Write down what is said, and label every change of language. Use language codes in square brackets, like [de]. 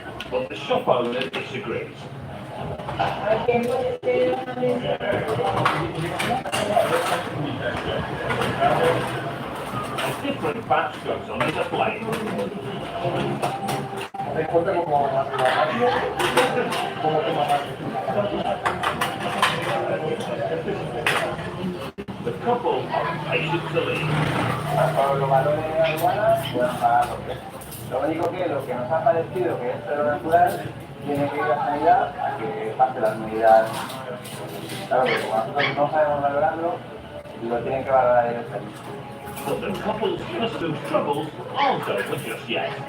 [en] But the shop owner disagrees. A different batch goes on as a plane. [es] responde como [en] The couple are impatient to leave. [es] Para los valores de aduana, pueden pagar por tres. Lo único que lo que nos ha parecido que es pelo natural tiene que ir a sanidad a que pase las medidas. Claro que como nosotros no sabemos valorarlo, lo tienen que valorar ellos ahí. [en] But the couple's customs troubles aren't over just yet.